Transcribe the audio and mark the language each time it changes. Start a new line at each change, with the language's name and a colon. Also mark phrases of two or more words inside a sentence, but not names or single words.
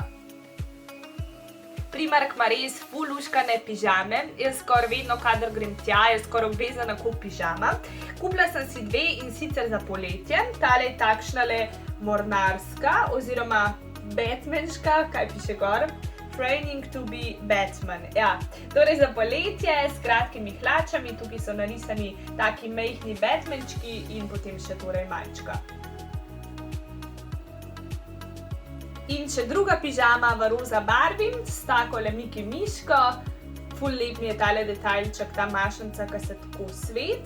Slovenian: Primark ima res ful luškane pižame, jaz skoraj vedno, kadar grem tja, je skoraj obvezna nakup pižama. Kupila sem si 2 in sicer za poletje, tale je takšnale mornarska oziroma batmanška, kaj piše gor?
English: Training to be Batman.
Slovenian: Ja, torej za poletje s kratkimi hlačami, tukaj so narisani taki majhni batmančki in potem še torej majčka. In še druga pižama v roza barvi, s takole Miki miško. Ful lep mi je tale detajlček, ta mašnica, ki se tako svet.